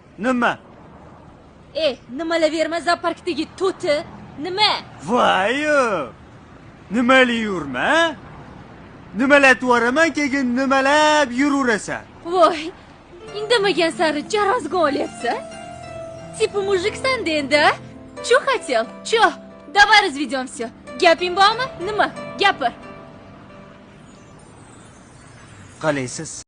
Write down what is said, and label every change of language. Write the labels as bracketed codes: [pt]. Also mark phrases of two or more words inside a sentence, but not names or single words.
[uz] Nimalar zooparkdagi to'ti? Nima? Voy! Nimali yurma? Nimalar tuvaraman, keyin nimalab yuraverasan. Voy, indamagan sari jarozga olyapsan. Tipi mujiksan endi. [ru] Чё хотел? Чё? Давай разведем всё. [uz] Gaping bormi? Nima? Gapir. Qalaysiz?